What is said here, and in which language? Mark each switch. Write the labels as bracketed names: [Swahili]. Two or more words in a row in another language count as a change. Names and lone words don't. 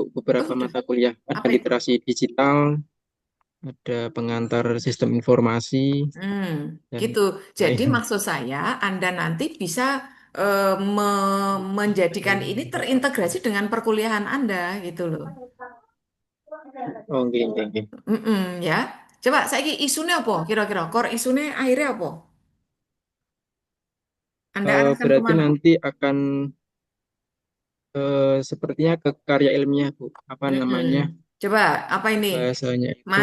[Indonesian] Oh, beberapa sudah. mata kuliah. Ada Apa itu? literasi digital, ada pengantar sistem informasi, Hmm, dan gitu. Jadi lain. maksud saya Anda nanti bisa menjadikan ini terintegrasi dengan perkuliahan Anda gitu loh. [Javanese] Oh, nggih, nggih, nggih. [Indonesian] Mm-mm, ya. Coba saya isunya apa? Kira-kira core isunya akhirnya apa? Anda arahkan Berarti kemana? nanti akan sepertinya ke karya ilmiah, Bu. Apa Mm-mm. namanya? Coba apa ini? Bahasanya itu